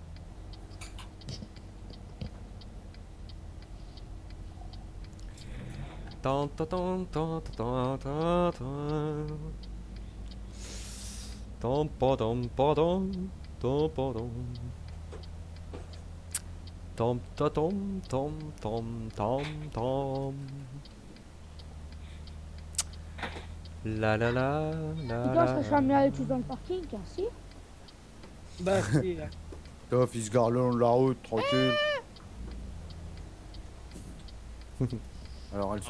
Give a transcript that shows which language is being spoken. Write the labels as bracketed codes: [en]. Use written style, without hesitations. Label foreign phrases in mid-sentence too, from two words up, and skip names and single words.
[fr] Tan, tan, tan, tan, tan, tan, tan. Tam, pa, tam, pa, tam. Tam, pa, tam. Tam, ta, tam, tam, tam, tam, tam. La la la la Tu la. penses que je suis amené à aller tout dans le parking, hein, si? Bah si, là. Toff, il se gare le long de la route, tranquille. Alors, elles sont